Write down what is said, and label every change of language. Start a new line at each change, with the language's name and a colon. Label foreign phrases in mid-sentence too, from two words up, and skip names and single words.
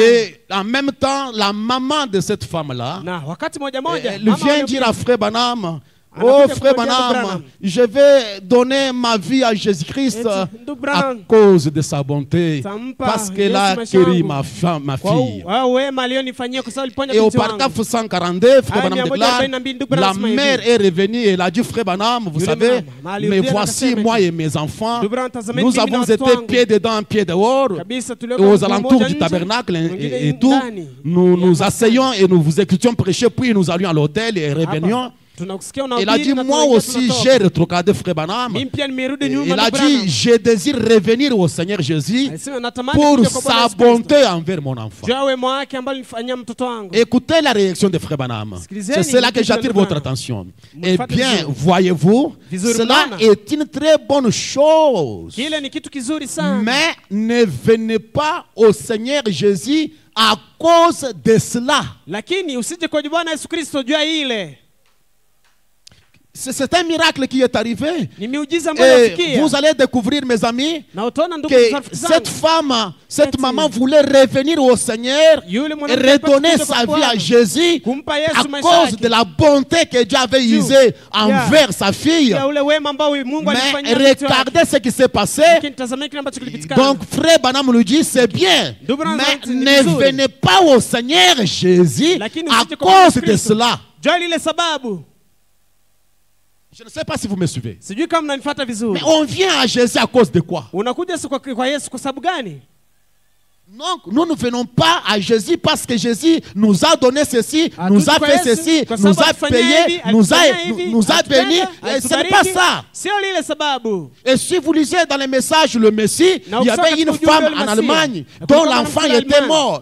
French: Et en même temps, la maman de cette femme-là,
Swahili: Na wakati moja moja
French: elle
Swahili: mama
French: vient
Swahili: yule
French: dire à Frère Branham, oh
Swahili: Anakuja
French: Frère
Swahili: kumwambia ndugu Branham,
French: Branham, je vais donner ma vie à Jésus-Christ
Swahili: eti, ndugu
French: à Branham, cause de sa bonté,
Swahili: tampa
French: parce qu'elle a
Swahili: Yesu maisha
French: guéri
Swahili: yangu.
French: ma
Swahili: Kwa
French: fille.
Swahili: wema alionifanyia kwa sababu aliponya
French: Et au
Swahili: binti wangu.
French: paragraphe 142, Frère
Swahili: Aya Branham déclare, 142, ndugu
French: la
Swahili: Branham anasema
French: mère
Swahili: hivi.
French: est revenue et elle a dit, Frère Branham, vous
Swahili: Yule
French: savez,
Swahili: mama,
French: mais
Swahili: alirudia na
French: voici
Swahili: akasema
French: moi
Swahili: hivi.
French: et mes enfants,
Swahili: Ndugu Branham, tazameni
French: nous
Swahili: mimi na
French: avons
Swahili: watoto
French: été
Swahili: wangu.
French: pieds dedans, pieds dehors,
Swahili: Kabisa
French: et
Swahili: tuliweka
French: aux
Swahili: mguu
French: alentours
Swahili: mmoja
French: du
Swahili: nje,
French: tabernacle
Swahili: mwingine
French: et tout.
Swahili: ndani.
French: Nous asseyions et nous vous écoutions prêcher, puis nous allions à l'hôtel et revenions.
Swahili: Hapa, tunakusikia
French: Il a
Swahili: unahubiri
French: dit,
Swahili: na
French: moi
Swahili: tunaingia,
French: aussi,
Swahili: tunatoka.
French: j'ai rétrogradé Frère Branham.
Swahili: Mimi pia nimerudi nyuma
French: Il a
Swahili: ndugu Branham.
French: dit, je désire revenir au Seigneur Jésus
Swahili: Alisema natamani
French: pour
Swahili: kuja kwa Bwana
French: sa
Swahili: Yesu Kristo.
French: bonté envers mon enfant.
Swahili: Juu ya wema wake ambao alinifanyia mtoto wangu.
French: Écoutez la réaction de Frère Branham. C'est cela que j'attire votre attention. Eh bien, voyez-vous, cela est une très bonne chose.
Swahili: Kile ni kitu kizuri sana.
French: Mais ne venez pas au Seigneur Jésus à cause de cela.
Swahili: Lakini usije kwa Bwana Yesu Kristo juu ya ile.
French: C'est un miracle qui est arrivé.
Swahili: Ni miujiza ambayo
French: Et
Swahili: nafikia.
French: vous allez découvrir, mes amis,
Swahili: Na utaona ndugu
French: que
Swahili: rafiki
French: cette
Swahili: zangu.
French: femme, cette maman voulait revenir au Seigneur
Swahili: Yule
French: et
Swahili: mwanamke
French: redonner
Swahili: alipata
French: sa
Swahili: kuja
French: vie
Swahili: kwa
French: à
Swahili: Bwana.
French: Jésus
Swahili: Kumpa
French: à
Swahili: Yesu maisha
French: cause
Swahili: yake.
French: de la bonté que Dieu avait usée envers sa fille.
Swahili: Ya ule wema ambao Mungu
French: Mais
Swahili: alifanyia mtoto wake.
French: regardez ce qui s'est passé.
Swahili: Lakini tazameni kile ambacho kilipitikana.
French: Donc, Frère Branham nous dit, c'est bien, mais ne venez pas au Seigneur Jésus
Swahili: Lakini
French: à
Swahili: usije kwa Yesu
French: cause de
Swahili: Kristo.
French: cela.
Swahili: Juu ya ile sababu.
French: Je ne sais pas si vous me suivez.
Swahili: Sijui kama mnanifuata vizuri.
French: Mais on vient à Jésus à cause de quoi?
Swahili: Unakuja kwa Yesu kwa sababu gani?
French: Donc, nous ne venons pas à Jésus parce que Jésus nous a donné ceci, nous a fait ceci, nous a payé, nous a béni. Ce n'est pas ça. Et si vous lisez dans les messages le Messie, il y avait une femme en Allemagne dont l'enfant était mort.